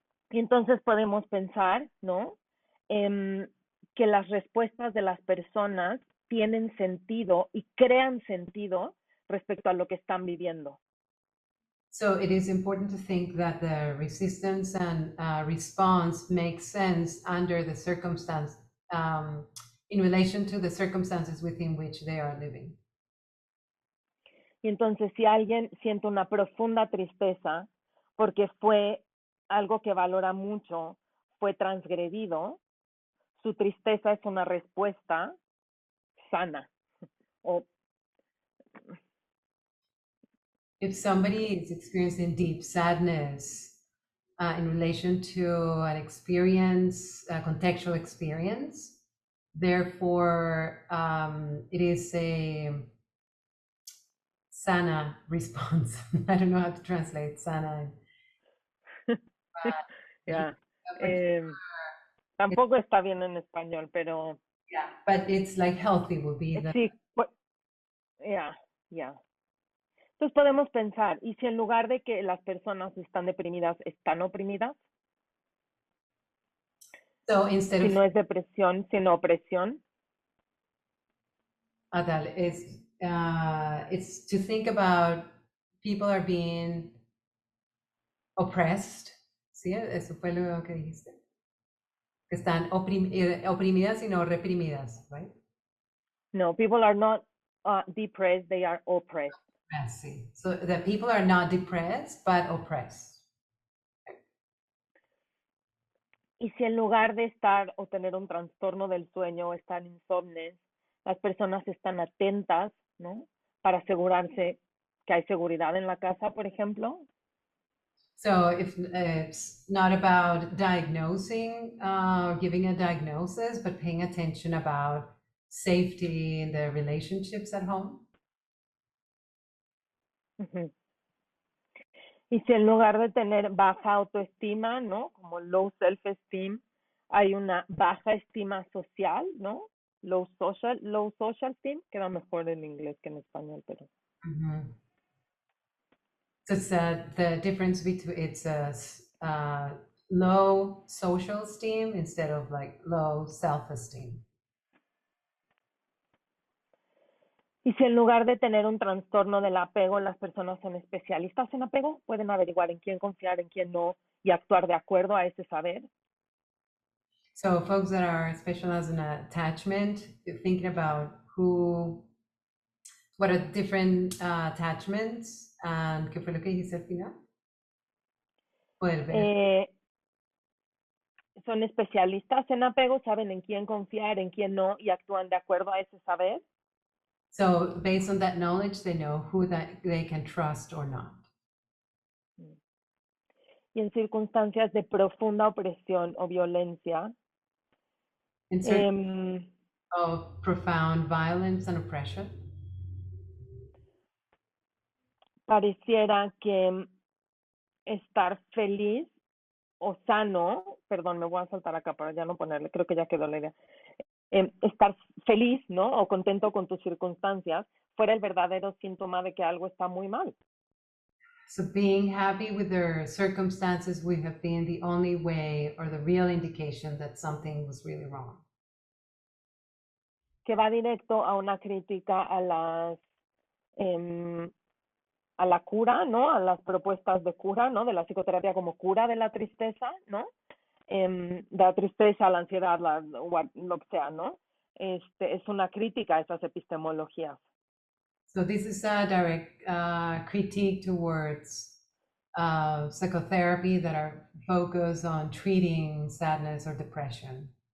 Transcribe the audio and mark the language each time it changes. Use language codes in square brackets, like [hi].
[es] Y entonces podemos pensar, ¿no? Que las respuestas de las personas tienen sentido y crean sentido respecto a lo que están viviendo. [en] So it is important to think that the resistance and response makes sense under the circumstance, in relation to the circumstances within which they are living. [es] Y entonces si alguien siente una profunda tristeza porque fue algo que valora mucho, fue transgredido, su tristeza es una respuesta sana. O [en] If somebody is experiencing deep sadness in relation to an experience, a contextual experience, therefore it is a sana response. I don't know how to translate sana. yeah. [es] Tampoco está bien en español, pero [en] Yeah, but it's like healthy would be the. [es] sí, ya. Entonces podemos pensar, ¿y si en lugar de que las personas están deprimidas, están oprimidas? [en] So instead [es] Si [en] of [es] no es depresión, sino opresión. [en] Adal, it's to think about people are being oppressed. [es] ¿Sí? Eso fue lo que dijiste. Que están oprimidas y no reprimidas, right? [en] No, people are not depressed, they are oppressed. [es] Sí. [en] So the people are not depressed, but oppressed. [es] Y si en lugar de estar o tener un trastorno del sueño o estar insomnes, las personas están atentas, ¿no? Para asegurarse que hay seguridad en la casa, por ejemplo. [en] So if it's not about diagnosing, giving a diagnosis, but paying attention about safety in the relationships at home. Uh-huh. [es] Y si en lugar de tener baja autoestima, ¿no? Como [en] low self-esteem, [es] hay una baja estima social, ¿no? [en] Low social esteem, [es] queda mejor en inglés que en español, pero. Mm-hmm. [en] So it's the difference between it's a low social esteem instead of like low self-esteem. [es] Y si en lugar de tener un trastorno del apego, las personas son especialistas en apego, pueden averiguar en quién confiar, en quién no, y actuar de acuerdo a ese saber. [en] So folks that are specialized in attachment, thinking about what are different attachments, and [es] ¿qué fue lo que dijiste al final? Poder ver. Son especialistas en apego, saben en quién confiar, en quién no, y actúan de acuerdo a ese saber. [en] So based on that knowledge, they know who that they can trust or not. [es] Y en circunstancias de profunda opresión o violencia, [en] In certain em, of profound violence and oppression, [es] pareciera que estar feliz o sano, perdón, me voy a saltar acá para ya no ponerle, creo que ya quedó la idea, estar feliz, ¿no? O contento con tus circunstancias, fuera el verdadero síntoma de que algo está muy mal. [en] so being happy with their circumstances would have been the only way or the real indication that something was really wrong. [es] Que va directo a una crítica a a la cura, ¿no? A las propuestas de cura, ¿no? De la psicoterapia como cura de la tristeza, ¿no? De la tristeza, la ansiedad, lo que sea, ¿no? Es una crítica a esas epistemologías. [en] So this is a direct critique towards psychotherapy that are focused on treating sadness or depression.